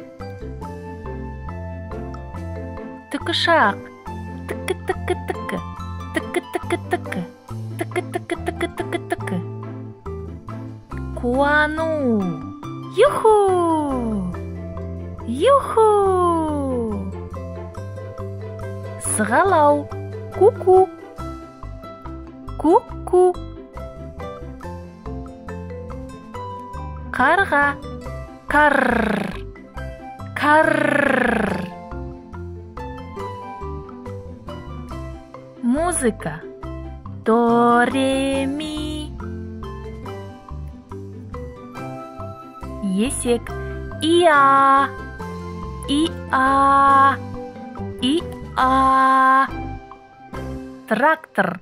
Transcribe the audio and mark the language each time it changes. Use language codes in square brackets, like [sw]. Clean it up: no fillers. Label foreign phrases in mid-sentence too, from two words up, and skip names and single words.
[kk] Тікішақ. Тікі-тікі-тікі. Тікі-тікі-тікі. Тікі-тікі-тікі-тікі-тікі. Қуану. Юху. Юху. Сығалау. Ку-ку. Ку-ку. Қарға. Карр. Карр. Музыка. До, ре, ми. Есек. И-а. И-а. И-а. Трактор.